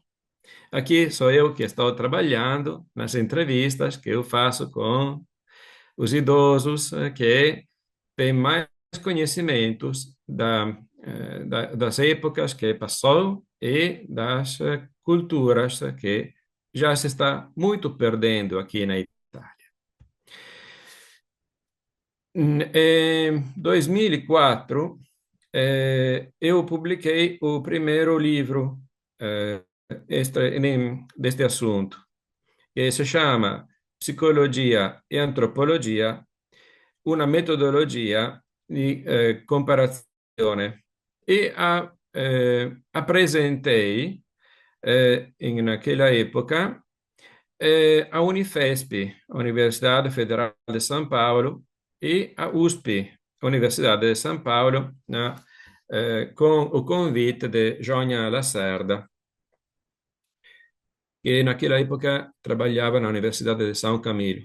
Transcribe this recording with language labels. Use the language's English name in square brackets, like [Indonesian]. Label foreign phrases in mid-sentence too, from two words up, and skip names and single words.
[Portuguese] Aqui sou eu que estou trabalhando nas entrevistas que eu faço com os idosos que têm mais conhecimentos das épocas que passou e das culturas que já se está muito perdendo aqui na Itália. Em 2004, eu publiquei o primeiro livro deste assunto. [Italian] che si chiama Psicologia e Antropologia, una metodologia di comparazione. [Portuguese] E presentei [Italian] in quella epoca [Portuguese] a Unifesp, Universidade Federal de São Paulo, e a USP, Universidade de São Paulo, com o convite de João Lacerda, que naquela época trabalhava na Universidade de São Camilo.